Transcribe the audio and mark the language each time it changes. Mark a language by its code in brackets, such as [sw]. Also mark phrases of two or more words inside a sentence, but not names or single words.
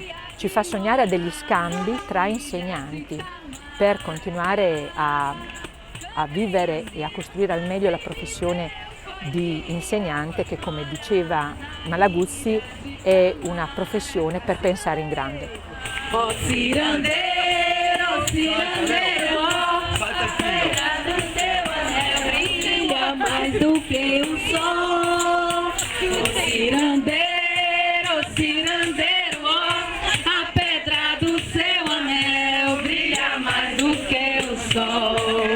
[it] Ci fa sognare a degli scambi tra insegnanti per continuare a vivere e a costruire al meglio la professione di insegnante, che, come diceva Malaguzzi, è una professione per pensare in grande. [pt] Oh cirandero, cirandero, brilha mais do que o sol. Oh cirandero, cirandero, a pedra do seu anel brilha mais do que o sol.